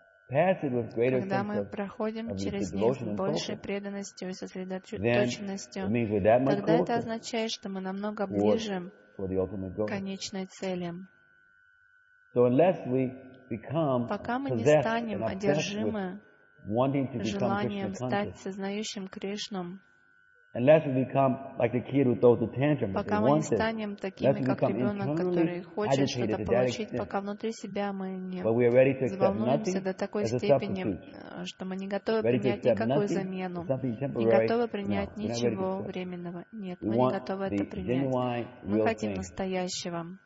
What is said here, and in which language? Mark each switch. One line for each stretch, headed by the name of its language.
Russian: Когда мы проходим через них с большей преданностью и сосредоточенностью, тогда это означает, что мы намного ближе к конечной цели.
English: So unless we become possessed and obsessed with wanting to become unless we become like the kid who throws a tantrum,
Russian: пока мы не станем такими, как ребенок, который хочет что-то получить, пока внутри себя мы не взволнуемся до такой степени, что мы не готовы принять никакую замену, не готовы принять ничего временного. Нет, мы не готовы это принять. Мы хотим настоящего.